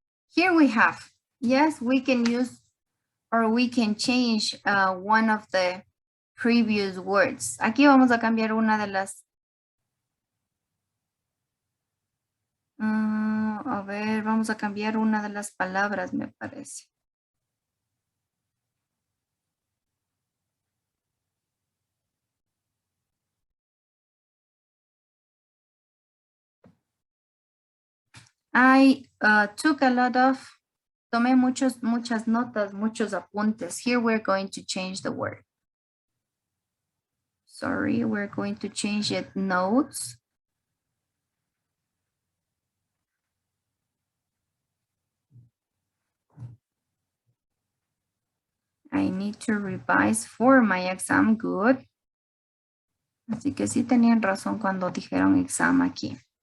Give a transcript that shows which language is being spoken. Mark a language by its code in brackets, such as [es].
[en] Here we have, yes, we can use or we can change one of the previous words. [es] Aquí vamos a cambiar una de las. A ver, vamos a cambiar una de las palabras, me parece. [en] I took a lot of, [es] tomé muchas notas, muchos apuntes. [en] Here we're going to change the word. Sorry, we're going to change it, notes. I need to revise for my exam, good. [es] Así que sí tenían razón cuando dijeron exam aquí.